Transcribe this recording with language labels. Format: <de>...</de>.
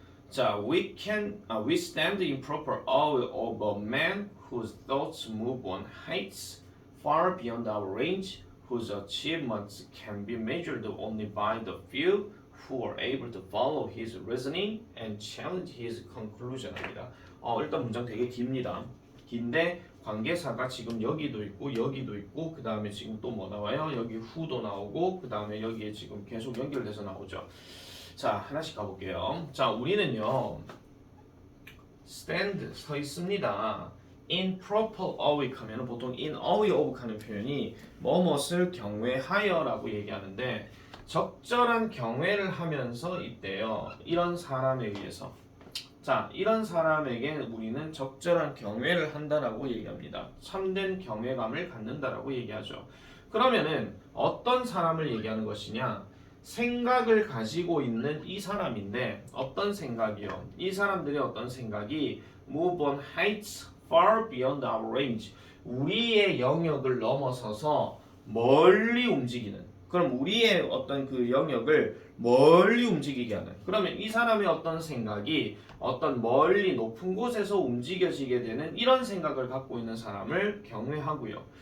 <en>자, we stand in proper awe of a man whose thoughts move on heights far beyond our range, whose achievements can be measured only by the few who are able to follow his reasoning and challenge his conclusion입니다.</en> <ko>일단 문장 되게 깁니다. 긴데 관계사가 지금 여기도 있고 여기도 있고 그 다음에 지금 또 뭐 나와요? 여기 who도 나오고 그 다음에 여기에 지금 계속 연결돼서 나오죠. 자, 하나씩 가볼게요. 자, 우리는요 stand 서 있습니다.</ko> <en>in proper awake</en> <ko>하면 보통</ko> <en>in awe of</en> <ko>하는 표현이 뭐뭇을 경외하여라고 얘기하는데 적절한 경외를 하면서 있대요. 이런 사람에 의해서. 자, 이런 사람에게 우리는 적절한 경외를 한다라고 얘기합니다. 참된 경외감을 갖는다라고 얘기하죠. 그러면은 어떤 사람을 얘기하는 것이냐? 생각을 가지고 있는 이 사람인데 어떤 생각이요? 이 사람들의 어떤 생각이</ko> <en>move on heights far beyond our range.</en> <ko>우리의 영역을 넘어서서 멀리 움직이는. 그럼 우리의 어떤 그 영역을 멀리 움직이게 하는. 그러면 이 사람의 어떤 생각이 어떤 멀리 높은 곳에서 움직여지게 되는 이런 생각을 갖고 있는 사람을 경외하고요.</ko>